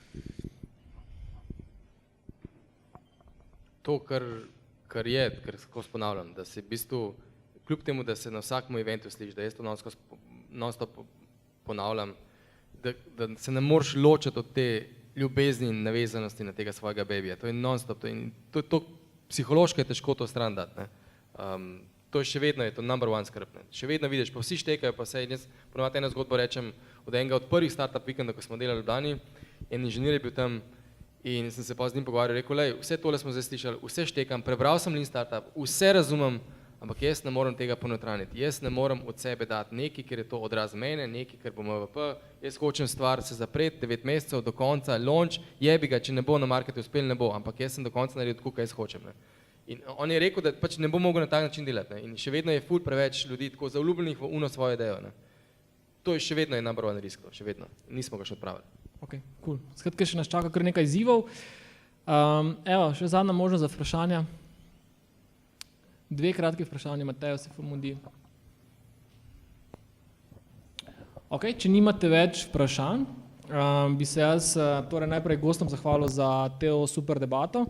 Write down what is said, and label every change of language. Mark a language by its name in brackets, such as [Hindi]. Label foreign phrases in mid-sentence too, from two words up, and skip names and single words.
[Slovenian] To, kar je, ker skozi ponavljam, da se v bistvu, kljub temu, da se na vsakem eventu sliši, da jaz to non-stop ponavljam, da se ne moreš ločiti od te ljubezni in navezanosti na tega svojega babija. To je non-stop. To psihološko je težko to stran dati. To je še vedno, je to [English] number one [Slovenian] skrb. Še vedno vidiš, pa vsi štekajo, pa se jaz ponovadi eno zgodbo rečem od enega od prvih startup vikendov, ko smo delali v Ljubljani, en inženir je bil tam in sem se pa z njim pogovarjal, rekel, lej, vse tole smo zdaj slišali, vse štekam, prebral sem Lean Startup, vse razumem, ampak jaz ne morem tega ponotraniti. Jaz ne morem od sebe dati nekaj, ker je to odraz mene, nekaj, ker bo MVP, jaz hočem stvar se zapreti 9 mesecev do konca, launch, [Croatian] jebi ga, [Slovenian] če ne bo na marketu uspel, ne bo, ampak jaz sem do konca naredil tako, kaj jaz hočem. Ne. In on je rekel, da pač ne bo mogel na tak način delati. Ne. In še vedno je ful preveč ljudi tako zaljubljenih v uno svojo idejo. Ne. To je še vedno je [English] number one risk, [Slovenian] še vedno. Nismo ga še odpravili. [English] Ok, cool. [Slovenian] Skratka, še nas čaka kar nekaj izzivov. Evo, še zadnja možnost za vprašanja. 2 kratki vprašanje, Matejo se mudi. Ok, če nimate več vprašanj, bi se jaz torej najprej gostom zahvalil za to super debato.